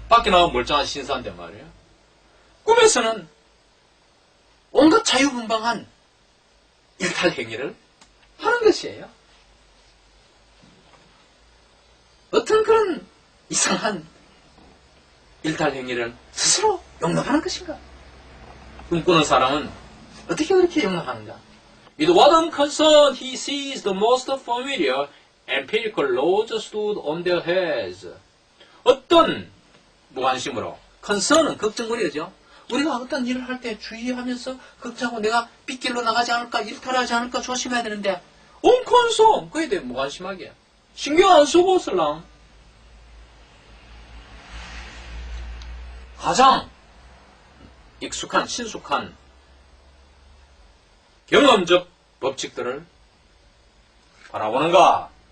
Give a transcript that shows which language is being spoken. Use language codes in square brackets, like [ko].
[ko] 밖에 나가면 멀쩡한 신사인데 말이에요. 꿈에서는 온갖 자유분방한 일탈 행위를 하는 것이에요. 어떤 그런 이상한 일탈 행위를 스스로 용납하는 것인가? 꿈꾸는 사람은 어떻게 그렇게 용납하는가? [en] With what unconcern he sees the most familiar empirical laws stood on their heads. [ko] 어떤 무관심으로, concern은 걱정거리죠. 우리가 어떤 일을 할 때 주의하면서 걱정하고 내가 빗길로 나가지 않을까, 일탈하지 않을까 조심해야 되는데 unconcern, 그에 대해 무관심하게 신경 안 쓰고 설랑 가장 익숙한, 친숙한 경험적 법칙들을 바라보는가?